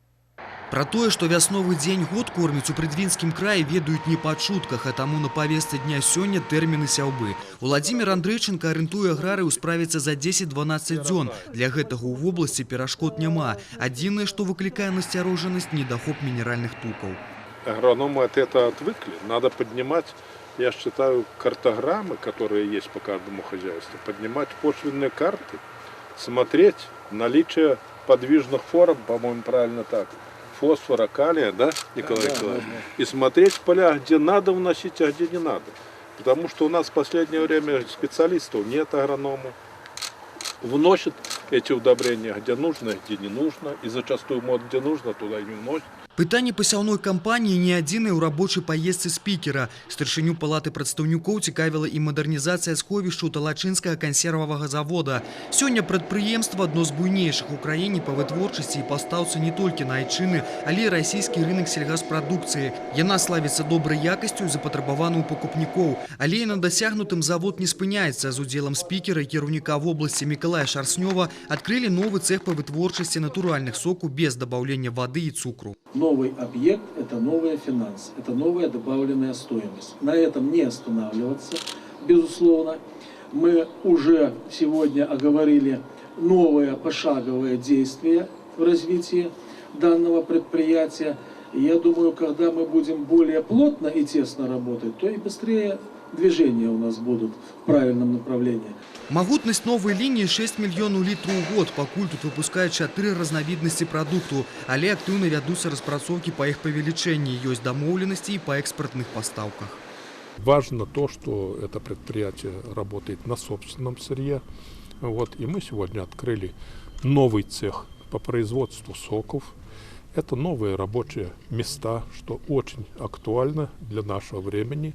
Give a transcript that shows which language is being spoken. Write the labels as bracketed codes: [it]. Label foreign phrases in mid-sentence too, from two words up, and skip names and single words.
[be] Про тое, што вясновы дзень год корміць у Прыдвінскім краі, ведаюць не па чутках, а таму на павестцы дня сёння тэрміны сяўбы. Владимир Андрейченко арыентуе аграрыяў справіцца за 10-12 дзён. Для гэтага ў вобласці перашкод няма. Адзінае, што выклікае насцярожанасць, недахоп мінеральных тукаў. [ru] Агрономы от этого отвыкли. Надо поднимать, я считаю, картограммы, которые есть по каждому хозяйству, поднимать почвенные карты, смотреть наличие подвижных форм, по-моему, правильно так, фосфора, калия, да, Николай Николаевич? И смотреть в полях, где надо вносить, а где не надо. Потому что у нас в последнее время специалистов нет, агрономов. Вносят эти удобрения, где нужно, где не нужно. И зачастую, где нужно, туда и не вносят. [be] Пытанне пасяўной кампаніі не адзінае ў рабочай паездцы спікера. Старшыню палаты прадстаўнікоў цікавіла і мадэрнізацыя сховішчаў Талачынскага кансервавага завода. Сёння прадпрыемства адно з буйнейшых у краіне па вытворчасці і пастаўцы не толькі на айчыны, але і расійскі рынак сельгаспрадукцыі. Яна славіцца добрай якасцю і запатрабавана ў пакупнікоў. Але і на дасягнутым завод не спыняецца. З удзелам спікера і кіраўніка вобласці Мікалая Шарснёва адкрылі новы цэх па вытворчасці натуральных соку без дабаўлення вады і цукру. [ru] Новый объект – это новые финансы, это новая добавленная стоимость. На этом не останавливаться, безусловно. Мы уже сегодня оговорили новые пошаговые действия в развитии данного предприятия. И я думаю, когда мы будем более плотно и тесно работать, то и быстрее движения у нас будут в правильном направлении. [be] Магутнасць новай лініі 6 мільёнаў літраў у год. Пакуль тут выпускаюць 4 разнавіднасці прадукту, але актыўна вядуцца распрацоўкі па іх павелічэнні. Ёсць дамоўленасці і па экспартных пастаўках. [ru] Важно то, что это предприятие работает на собственном сырье. И мы сегодня открыли новый цех по производству соков. Это новые рабочие места, что очень актуально для нашего времени.